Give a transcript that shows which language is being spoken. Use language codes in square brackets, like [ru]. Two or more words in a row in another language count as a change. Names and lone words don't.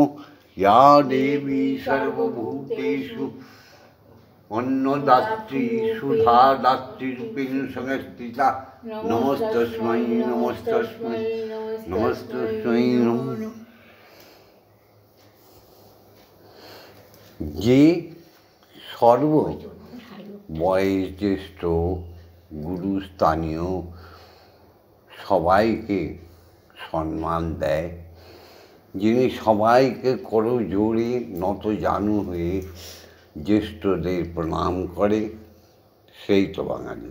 [sa] या देवी सर्वभूतेषु अन्नदात्री सुधादात्री रूपेण संस्थिता नमस्तस्मै नमस्तस्मै नमस्तस्मै नमो नमः। [bn] যে সর্ব বয়োজ্যেষ্ঠ গুরুস্থানীয় সবাইকে সম্মান দেয়, যিনি সবাইকে করজোড়ে নতজানু হয়ে জ্যেষ্ঠদের প্রণাম করে, সেই তো বাঙালি।